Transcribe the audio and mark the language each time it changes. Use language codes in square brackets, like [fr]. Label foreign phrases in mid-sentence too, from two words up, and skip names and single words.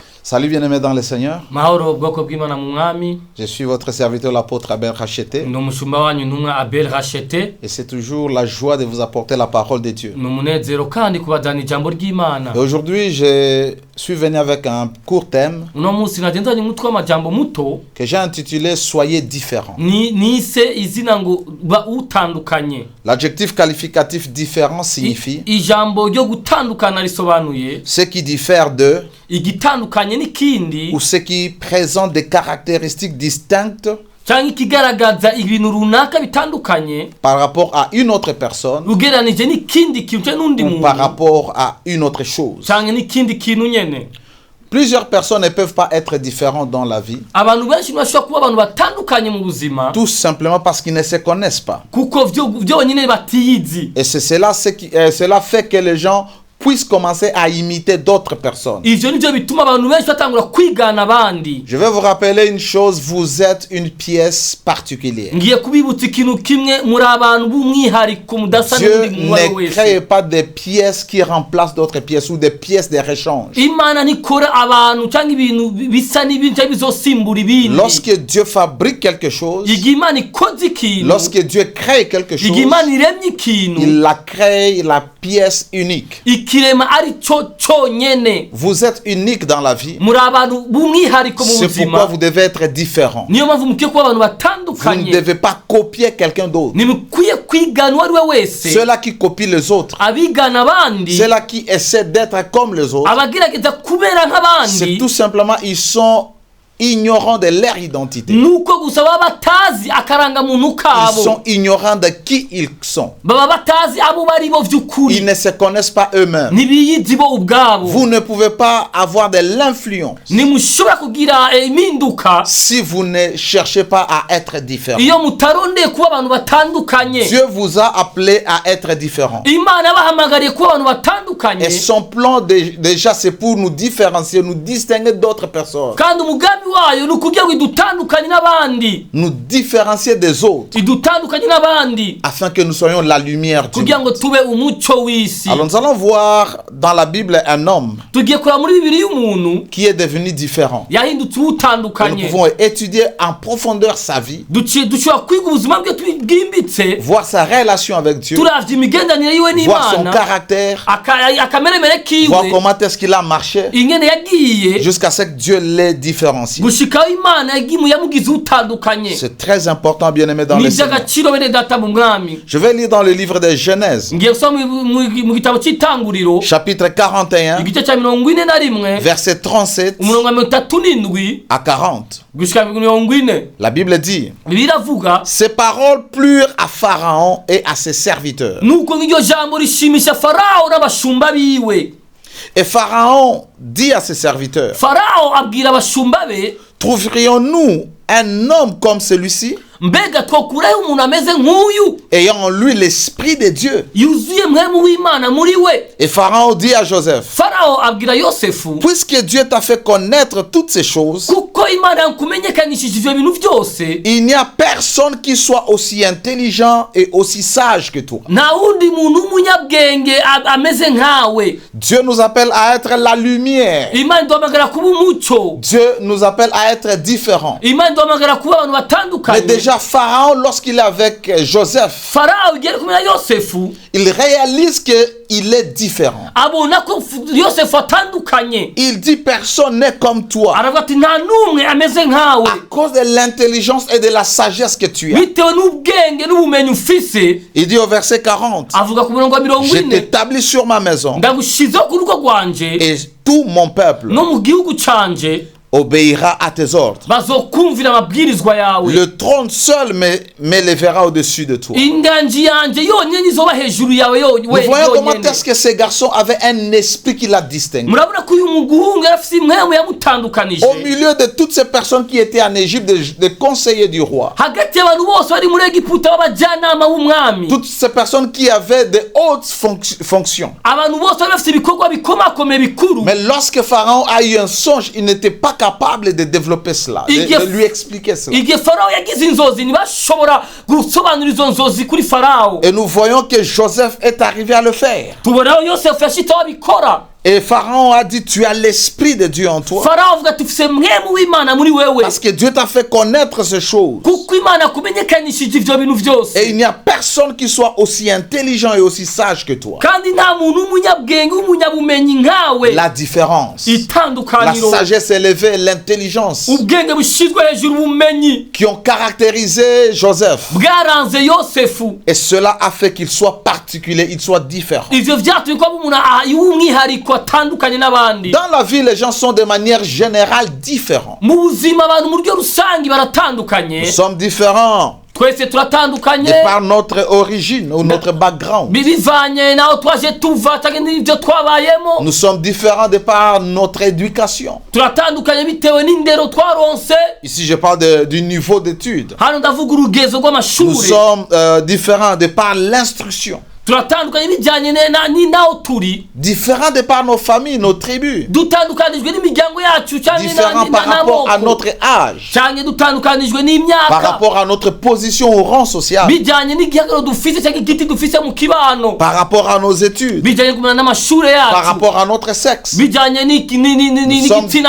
[fr] Salut bien-aimés dans le Seigneur. [rn] Mahoro bwoko bw'Imana mu mwami. [fr] Je suis votre serviteur l'apôtre Abel Racheté. [rn] N'umushumba wanyu ntumwa Abel Racheté. [fr] Et c'est toujours la joie de vous apporter la parole de Dieu. [rn] N'umunezero kandi kubazana ijambo ry'Imana. [fr] Et aujourd'hui, je suis venu avec un court thème [rn] Uno munsi nagendanye umutwe w'amajambo muto [fr] que j'ai intitulé Soyez différents. [rn] nise izina ngo ba utandukanye. [fr] L'adjectif qualificatif différent signifie [rn] Ijambo ryo gutandukana risobanuye [fr] ce qui diffère de [rn] igitandukanye n'ikindi [fr] ou ce qui présente des caractéristiques distinctes [rn] cyangwa ikigaragaza ibintu runaka bitandukanye [fr] par rapport à une autre personne [rn] ugereranije n'ikindi kintu cyangwa n'undi [fr] ou [rn] muntu [fr] par rapport à une autre chose. [rn] cyangwa n'ikindi kintu nyene. [fr] Plusieurs personnes ne peuvent pas être différentes dans la vie, [rn] Abantu benshi bashobora kuba abantu batandukanye mu buzima [fr] tout simplement parce qu'ils ne se connaissent pas. [rn] kuko byonyine batiyizi. [fr] Et c'est cela fait que les gens puissent commencer à imiter d'autres personnes. [rn] Ivyo nivyo bituma abantu benshi batangura kwigana abandi. [fr] Je vais vous rappeler une chose, vous êtes une pièce particulière. [rn] Ngiye kubibutsa ikintu kimwe muri abantu b'umwihariko mudasa [fr] Dieu [rn] n'undi muntu [fr] ne [rn] wese. [fr] crée pas des pièces qui remplacent d'autres pièces ou des pièces de rechange. [rn] Imana ntikora abantu cyangwa ibintu bisa n'ibindi cyangwa bizosimbura ibindi. [fr] Lorsque Dieu fabrique quelque chose, [rn] Igihe Imana ikoze ikintu, [fr] lorsque Dieu crée quelque chose, [rn] igihe Imana iremye ikintu, [fr] il la crée la pièce unique. [rn] ikirema ari cyo cyonyene. [fr] Vous êtes unique dans la vie. [rn] Muri abantu b'umwihariko mu [fr] C'est pourquoi [rn] buzima. [fr] vous devez être différent. [rn] Niyo mpamvu mukwiye kuba abantu [fr] Vous ne [rn] batandukanye. [fr] devez pas copier quelqu'un d'autre. [rn] Nimukwiye kwigana uwo ari we wese. [fr] Ceux-là qui copient les autres, [rn] Abigana abandi, [fr] ceux-là qui essaient d'être comme les autres, [rn] abagerageza kubera [fr] c'est [rn] nk'abandi, [fr] tout simplement, ils sont ignorants de leur identité. [rn] nuko gusa baba batazi akarangamuntu [fr] Ils [rn] kabo, [fr] sont ignorants de qui ils sont. [rn] baba batazi abo bari bo [fr] Ils [rn] vy'ukuri, [fr] ne se connaissent pas eux-mêmes. [rn] ntibiyizi bo ubwabo. [fr] Vous ne pouvez pas avoir de l'influence [rn] Nimushobora kugira impinduka [fr] si vous ne cherchez pas à être différent. [rn] iyo mutarondeye kuba abantu batandukanye. [fr] Dieu vous a appelé à être différent. [rn] Imana yabahamagariye kuba abantu [fr] Et [rn] batandukanye, [fr] son plan déjà c'est pour nous différencier, nous distinguer d'autres personnes, [rn] kandi umugambi wayo ni ukugira ngo idutandukanye n'abandi, [fr] nous différencier des autres, [rn] idutandukanye n'abandi [fr] afin que nous soyons la lumière du [rn] kugira ngo [fr] monde. [rn] tube umucyo w'isi. [fr] Alors nous allons voir dans la Bible un homme [rn] Tugiye kureba muri Bibiliya y'umuntu [fr] qui est devenu différent. [rn] yahindutse [fr] Et nous [rn] utandukanye. [fr] pouvons étudier en profondeur sa vie, [rn] Dushobora kwiga ubuzima bwe bwimbitse, [fr] voir sa relation avec Dieu, [rn] turavye imigendanire yiwe [fr] voir son [rn] n'Imana, [fr] caractère, [rn] akameremere [fr] voir [rn] kiwe, [fr] comment est-ce qu'il a marché [rn] ingene yagiye [fr] jusqu'à ce que Dieu l'ait différencié. [rn] gushikaho Imana yamugize utandukanye. [fr] C'est très important, bien-aimé dans [rn] Ni [fr] le Seigneur. [rn] iby'agaciro bene data mu mwami. [fr] Je vais lire dans le livre de Genèse, [rn] Ngiye gusoma mu gitabo cy'itanguriro [fr] chapitre 41, [rn] igice cya 41 [fr] verset 37 [rn] umurongo wa 37 [fr] à 40. [rn] gushika 40. [fr] La Bible dit, [rn] Biravuga [fr] ces paroles plurent à Pharaon et à ses serviteurs. [rn] nuko iryo jambo rishimisha Farao n'abashumba biwe. [fr] Et Pharaon dit à ses serviteurs, [rn] Farao abwira abashumba be, [fr] trouverions-nous un homme comme celui-ci, [rn] mbega twokuraho umuntu ameze nk'uyu [fr] ayant en lui l'esprit de Dieu? [rn] yuzuye mwemu w'Imana muri we? [fr] Et Pharaon dit à Joseph, [rn] Farao abwira Yosefu, [fr] puisque Dieu t'a fait connaître toutes ces choses, [rn] kuko Imana yakumenyekanishije ivyo bintu byose, [fr] il n'y a personne qui soit aussi intelligent et aussi sage que toi. [rn] nta wundi muntu w'umunyabwenge ameze nkawe. [fr] Dieu nous appelle à être la lumière. [rn] Imana iduhamagara kuba umucyo. [fr] Dieu nous appelle à être différents. [rn] Imana iduhamagara kuba abantu [fr] Mais [rn] batandukanye. [fr] déjà Pharaon, lorsqu'il est avec Joseph, [rn] Farao igiye kumenya Yosefu, [fr] il réalise qu'il est différent. [rn] abona ko Yosefu atandukanye. [fr] Il dit, personne n'est comme toi. [rn] Aravuga ati nta n'umwe ameze nkawe, [fr] À cause de l'intelligence et de la sagesse que tu as. [rn] bitewe n'ubwenge n'ubumenyi ufise. [fr] Il dit au verset 40, [rn] Avuga ku murongo wa [fr] je [rn] 40, [fr] t'établis sur ma maison [rn] ndagushizeho ku rugo rwanje [fr] et tout mon peuple [rn] no mu gihugu canje, [fr] obéira à tes ordres. [rn] bazokumvira amabwirizwa yawe. [fr] Le trône seul m'élèvera au-dessus de toi. [rn] Inganji yanje yonyene izoba hejuru yawe [fr] Nous voyons comment [rn] yonyene. [fr] est-ce que ce garçon avait un esprit qui l'a distingué. [rn] Murabona ko uyu muguhungu yarafise imwemu yamutandukanije [fr] Au milieu de toutes ces personnes qui étaient en Égypte, des conseillers du roi, [rn] hagati y'abantu bose bari muri Egiputa b'abajyanama b'umwami, [fr] toutes ces personnes qui avaient de hautes fonctions. [rn] abantu bose bari bafite ibikorwa bikomakomeye bikuru. [fr] Mais lorsque Pharaon a eu un songe, il n'était pas capable de développer cela, de lui expliquer cela. [rn] Igihe Farao yagize inzozi ntibashobora gusobanura izo nzozi kuri Farao. [fr] Et nous voyons que Joseph est arrivé à le faire. [rn] Tubonaho Yosefu yashitseho abikora. [fr] Et Pharaon a dit, tu as l'esprit de Dieu en toi. [rn] Farawo avuga ati ufise mwemu w'Imana muri wewe [fr] Parce que Dieu t'a fait connaître ces choses. [rn] kuko Imana kumenyekanishije ivyo bintu vyose [fr] Et il n'y a personne qui soit aussi intelligent et aussi sage que toi. [rn] kandi nta muntu w'umunyabwenge w'umunyabumenyi nkawe. [fr] La différence. La [rn] Itandukaniro [fr] sagesse élevée, l'intelligence [rn] ubwenge bushizwe hejuru ubumenyi [fr] qui ont caractérisé Joseph. [rn] bwaranze Yosefu. [fr] Et cela a fait qu'il soit particulier, il soit différent. [rn] Ivyo vyatumye ko umuntu w'umwihariko atandukanye n'abandi. [fr] Dans la vie, les gens sont de manière générale différents. [rn] Mu buzima abantu mu buryo rusangi baratandukanye. [fr] Nous sommes différents [rn] Twese turatandukanye [fr] de par notre origine ou notre background. [rn] bivanye naho twaje tuva cyangwa n'ibyo twabayemo. [fr] Nous sommes différents de par notre éducation. [rn] Turatandukanye bitewe n'indero twaronse. [fr] Ici, je parle du niveau d'études. [rn] Hano ndavuga urugezo [fr] Nous [rn] rw'amashuri. [fr] sommes différents de par l'instruction. [rn] Turatandukanye bijyanye n'aho turi. [fr] Différents de par nos familles, nos tribus. [rn] Dutandukanijwe n'imiryango yacu [fr] Différents par rapport à notre âge. [rn] cyangwa dutandukanijwe [fr] Par [rn] n'imyaka [fr] rapport à notre position au rang social. [rn] bijyanye n'igihagararo dufise cyangwa igiti dufise mu kibano [fr] Par rapport à nos études. [rn] bijyanye kumenya n'amashuri [fr] Par [rn] yacu [fr] rapport à notre sexe. [rn] bijyanye n'igitsina